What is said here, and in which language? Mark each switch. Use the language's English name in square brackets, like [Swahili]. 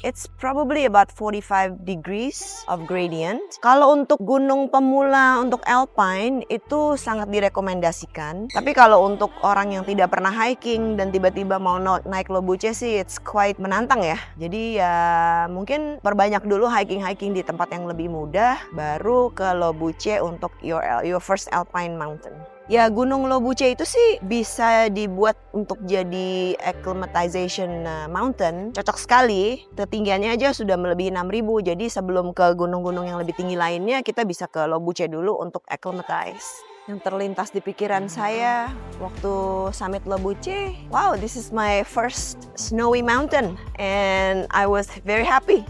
[English] It's probably about 45 degrees of gradient. [Indonesian] Kalau untuk gunung pemula untuk alpine itu sangat direkomendasikan, tapi kalau untuk orang yang tidak pernah hiking dan tiba-tiba mau naik Lobuche sih [English] it's quite [Indonesian] menantang ya. Jadi ya mungkin perbanyak dulu hiking-hiking di tempat yang lebih mudah, baru ke Lobuche untuk [English] your first alpine mountain. [Indonesian] Ya gunung Lobuche itu sih bisa dibuat untuk jadi acclimatization mountain, cocok sekali. Ketinggiannya aja sudah melebihi 6.000, jadi sebelum ke gunung-gunung yang lebih tinggi lainnya kita bisa ke Lobuche dulu untuk acclimatize. Yang terlintas di pikiran saya waktu summit Lobuche, [English] wow, this is my first snowy mountain and I was very happy.